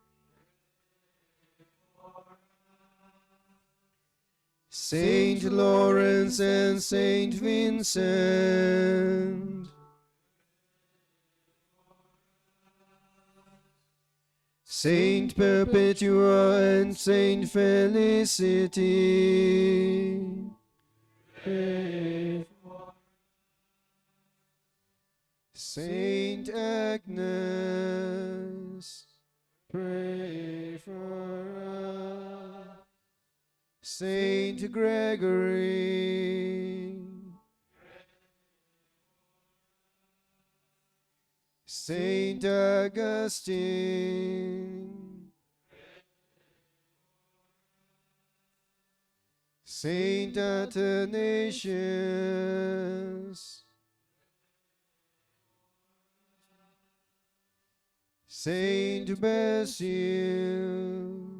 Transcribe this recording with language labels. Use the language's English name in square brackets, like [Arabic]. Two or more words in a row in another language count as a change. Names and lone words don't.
[English] Saint Lawrence and Saint Vincent, Saint Perpetua and Saint Felicity, Saint Agnes, pray for us. Saint Gregory, Saint Augustine, Saint Athanasius, Saint Basil,